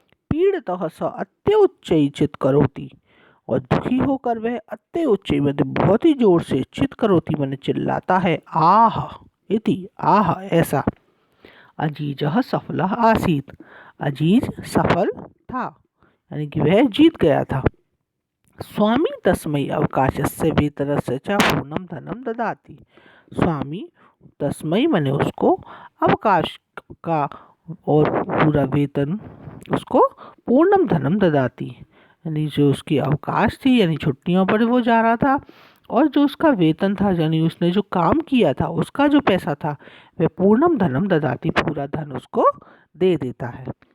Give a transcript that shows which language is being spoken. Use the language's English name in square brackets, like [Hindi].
[Sanskrit] पीड़ितः स अत्युच्चै चित करोति [Hindi] और दुखी होकर वह अत्य उच्च मतलब बहुत ही जोर से, चित करोति मैंने चिल्लाता है। [Sanskrit] आह इति, [Hindi] आह ऐसा। [Sanskrit] अजीजः सफलः आसीत। [Hindi] अजीज सफल था यानी कि वह जीत गया था। [Sanskrit] स्वामी तस्मै अवकाशस्य वेतनस्य च पूर्णम धनम ददाति। [Hindi] स्वामी तस्मै मैंने उसको, अवकाश का और पूरा वेतन उसको, [Sanskrit] पूर्णम धनम ददाति [Hindi] यानी जो उसकी अवकाश थी यानी छुट्टियों पर वो जा रहा था, और जो उसका वेतन था यानी उसने जो काम किया था उसका जो पैसा था वह पूर्णम धनम ददाति पूरा धन उसको दे देता है।